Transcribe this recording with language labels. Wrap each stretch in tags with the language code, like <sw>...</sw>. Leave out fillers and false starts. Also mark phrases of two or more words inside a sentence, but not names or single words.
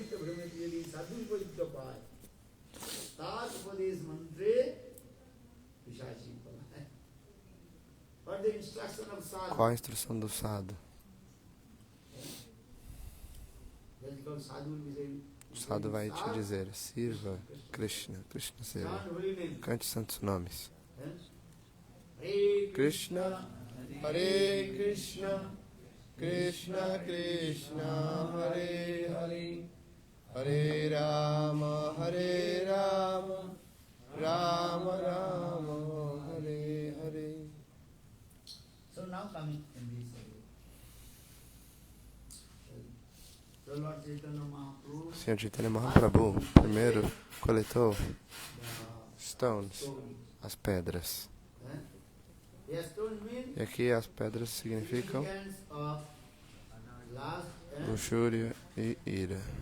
<pt>Qual a instrução do sadhu? O sadhu vai te dizer: sirva Krishna, Krishna sirva. Cante santos nomes.</pt> <sa>Krishna, Hare Krishna, Krishna Krishna, Hare Hare, Hare Rama, Rama Rama, Hare Hare.</sa> <en>So now coming in this</en> <pt>O Senhor Chaitanya Mahaprabhu primeiro coletou stones, as pedras. E aqui as pedras significam luxúria e ira.</pt>